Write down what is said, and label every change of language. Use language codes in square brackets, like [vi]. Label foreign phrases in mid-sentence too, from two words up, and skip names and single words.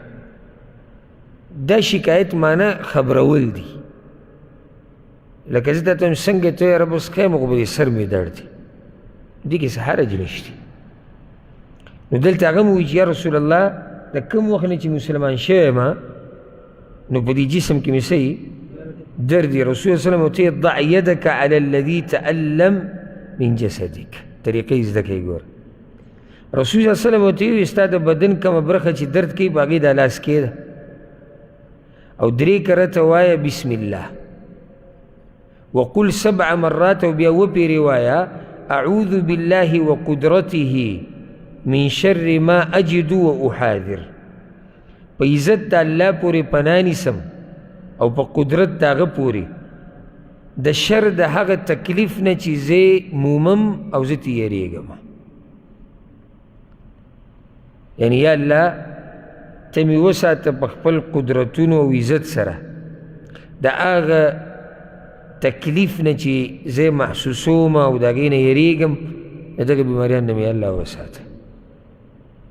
[ps] دا شکایت معنی خبرول دي لکه زه درته وایم څنګه ته یاره بس ښه یم خو په دې سر مې درد دی دې کې څه حرج نشته. نو دلته هغه مو وایي چې یا رسول الله د کوم وخت نه چې مسلمان شوی یم نو په دې جسم کې مې څه درد دی. [ar] رسول الله صلی الله علیه وسلم ضع يدك على الذي تألم من جسدك. [ps] طریقې یې زده کړئ ګوره. [ar] رسول الله صلی الله علیه وسلم [ps] ورته ویل ستا د بدن کومه برخه چې درد کوي په هغې دا لاس کېږده او 3 کرته وایه [ar] بسم الله وقل 7 مرات [ps] او بیا وپېرې وایه [ar] اعوذ بالله وقدرته من شر ما اجد واحاذر. [ps] په عزت د الله پورې پناه نیسم او په قدرت د هغه پورې د شر د هغه تکلیف نه چې زه مومم او زه تیریږم. یعنی یا الله ته مې وساته په خپل قدرتونو او عزت سره د هغه تکلیف نه چې زه محسوسوم او د هغې نه یریږم د دغه بیماریان نه مې الله وساته.